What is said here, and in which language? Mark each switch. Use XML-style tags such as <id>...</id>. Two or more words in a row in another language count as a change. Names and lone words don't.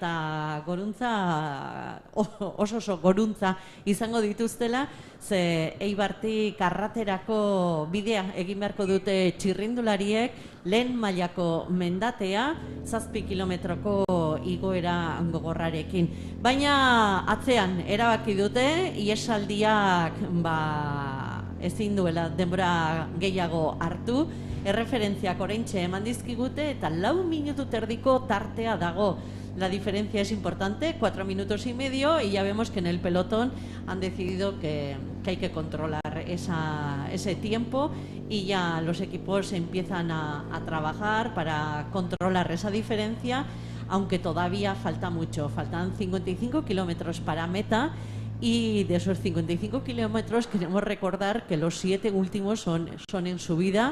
<eu>oso goruntza izango dituztela, ze Eibartik Arraterako bidea egin beharko dute txirrindulariek, lehen mailako mendatea, 7 kilometroko igoera gogorrarekin. Baina atzean erabaki dute, iesaldiak ezin duela denbora gehiago hartu, erreferentziak oraintxe eman dizkigute eta 4 minutu terdiko tartea dago.</eu> <es>La diferencia es importante, 4 minutos y medio, y ya vemos que en el pelotón han decidido que hay que controlar ese tiempo, y ya los equipos empiezan a trabajar para controlar esa diferencia, aunque todavía falta mucho, faltan 55 kilómetros para meta, y de esos 55 kilómetros queremos recordar que los 7 últimos son en subida.</es>